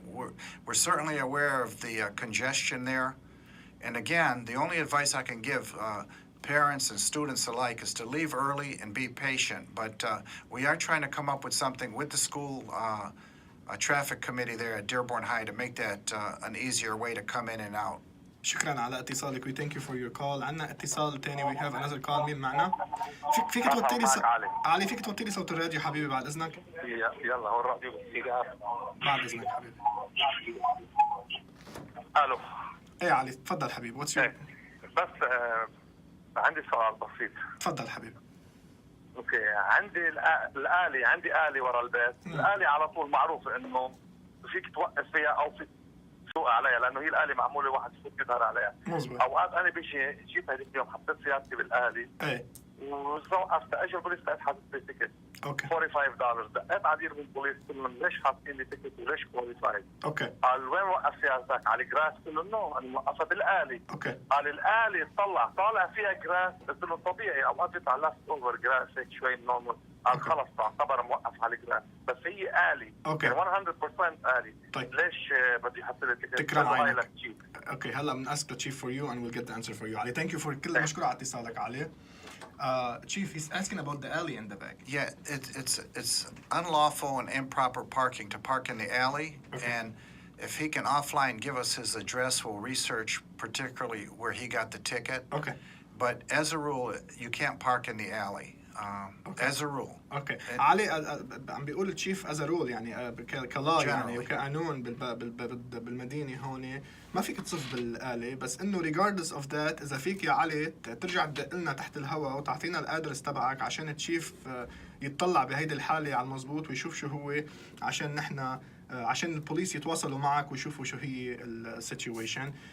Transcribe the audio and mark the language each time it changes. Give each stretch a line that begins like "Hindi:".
English: We're certainly aware of the congestion there, and again, the only advice I can give parents and students alike is to leave early and be patient, but we are trying to come up with something with the school traffic committee there at Dearborn High to make that an easier way to come in and out.
Arabic: شكرا على اتصالك.
English: We thank you for your call.
Arabic: عندنا اتصال تاني. We have another call. مين معنا؟ فيك توطي لي علي فيك توطي لي صوت الراديو حبيبي بعد اذنك؟ يلا هو الراديو بالسيجار. بعد اذنك حبيبي. الو. ايه علي تفضل حبيبي. واتس يور؟ بس عندي سؤال بسيط. تفضل حبيبي. اوكي عندي الآلي، عندي آلي ورا البيت. الآلي على طول معروف انه فيك توقف فيها او فيك تسوق عليها، لانه هي الآلي معموله واحد يفوت يظهر عليها. مظبوط. اوقات انا جيت هذيك اليوم حطيت سيارتي بالآلي. ايه. ووقفت اجى البوليس لقيت حاطط لي تيكت. اوكي. $45. دقيت على ديربورن بوليس قلت لهم ليش حاطين لي تيكت وليش كواليفايد؟ اوكي. قال وين وقف سيارتك؟ على الجراس؟ قلت له نو انا موقفها بالآلي. اوكي. قال الآلي طالع فيها جراس. قلت له طبيعي اوقات بيطلع لاست اوفر جراس هيك شوي نورمال. قال خلص تعتبر موقف على الجراس، بس هي آلي. اوكي. 100% آلي. طيب. ليش بدي يحط لي تيكت؟ تكرم عينك.
English: Okay هلا بنأسك the chief for you and we'll get the answer for you.
Arabic: علي thank you for كل مشكور على اتصالك علي.
English: Chief, he's asking about the alley in the back. Yeah, it's unlawful and improper parking to park in the alley. Okay. And if he can offline give us his address, we'll research particularly where he got the ticket. Okay. But as a rule, you can't park in the alley. Okay. As a rule. Okay.
Arabic: علي عم بيقول التشيف as a rule يعني كلا يعني وكقانون بالمدينة هون ما فيك تصف بالآلة، بس إنه regardless of that إذا فيك يا علي ترجع تدق لنا تحت الهواء وتعطينا الأدرس تبعك عشان التشيف يتطلع بهيدي الحالة على المضبوط ويشوف شو هو عشان نحنا عشان البوليس يتواصلوا معك ويشوفوا شو هي السيتويشن.